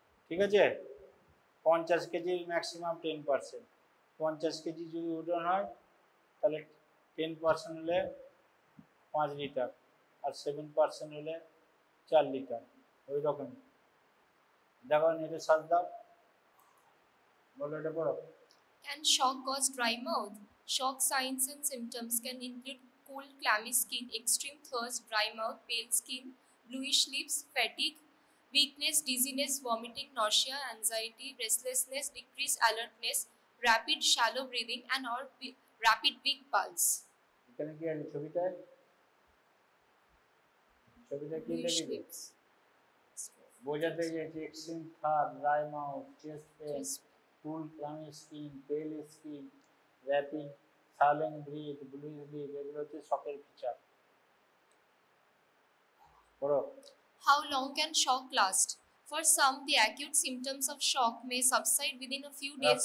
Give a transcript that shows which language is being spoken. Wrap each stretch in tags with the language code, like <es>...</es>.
<bn>ঠিক আছে, 50 কেজির ম্যাক্সিমাম 10%। 50 কেজি যদি ওজন হয় তাহলে 10% হলে 5 লিটার, আর 7% হলে 4 লিটার। ওই রকম দেখো নেটে সার্চ দাও, বলো এটা পড়ো।</bn> <en>Can shock cause dry mouth? Shock signs and symptoms can include cold, clammy skin, extreme thirst, dry mouth, pale skin, bluish lips, fatigue, weakness, dizziness, vomiting, nausea, anxiety, restlessness, decreased alertness, rapid shallow breathing, and or rapid weak pulse.</en> <bn>এখানে কি আছে ছবিটায়? ছবিটা কি</bn> <en>Bluish</en> <bn>লিখেছে?</bn> <en>lips.</en> <bn>বোঝাতে গিয়েছে</bn> <en>Extreme thirst, dry mouth, chest pain, Yes. cool clammy skin, pale skin, rapid silent breath, blue sleep,</en> <bn>এগুলো হচ্ছে শকের ফিচার। পড়ো।</bn> <en>How long can shock last? For some, the acute symptoms of shock may subside within a few days.</en>